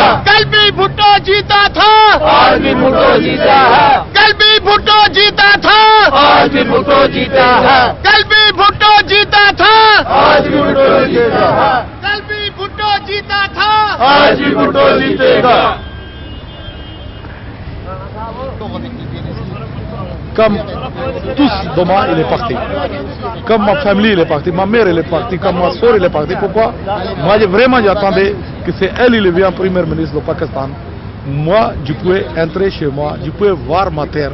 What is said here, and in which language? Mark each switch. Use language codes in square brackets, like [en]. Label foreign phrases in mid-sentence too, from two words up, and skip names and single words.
[ur] کل بھی بھٹو جیتا تھا، آج بھی بھٹو جیتا ہے. کل بھی بھٹو جیتا تھا، آج بھی بھٹو جیتا ہے. کل بھی بھٹو جیتا تھا، آج بھی بھٹو جیتا ہے. کل بھی بھٹو جیتا تھا، آج بھی بھٹو جیتے گا. [fr] Comme tous demain, il est parti. Comme ma famille, il est parti. Ma mère, elle est partie. Comme ma soeur, elle est partie. Pourquoi? Moi, j'attendais que c'est elle, il devient premier ministre du Pakistan. Moi, je pouvais entrer chez moi. Je pouvais voir ma terre.